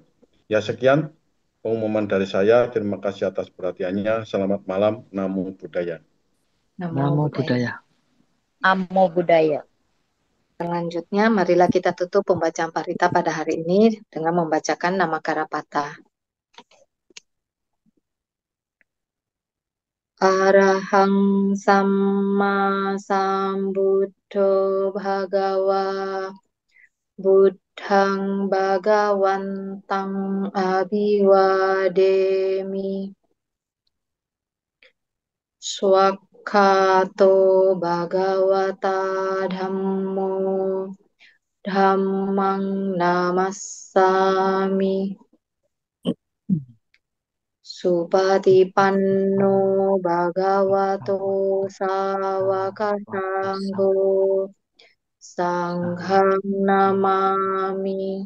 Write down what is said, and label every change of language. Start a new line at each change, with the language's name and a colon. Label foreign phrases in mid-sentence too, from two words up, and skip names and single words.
Indonesian: Ya, sekian pengumuman dari saya. Terima kasih atas perhatiannya. Selamat malam.
Pali: Namo Buddhaya. Namo Buddhaya. Namo Buddhaya.
Indonesian: Selanjutnya, marilah kita tutup pembacaan parita pada hari ini dengan membacakan nama Karapata.
Pali: Arahang Samma Sambuddho Bhagawa Buddhang Bhagawantang Abhiwademi Swakhato Bhagavata Dhammo Dhammang Namassami Supatipanno Bhagavato Sawaka Sangho Sanghang Namami.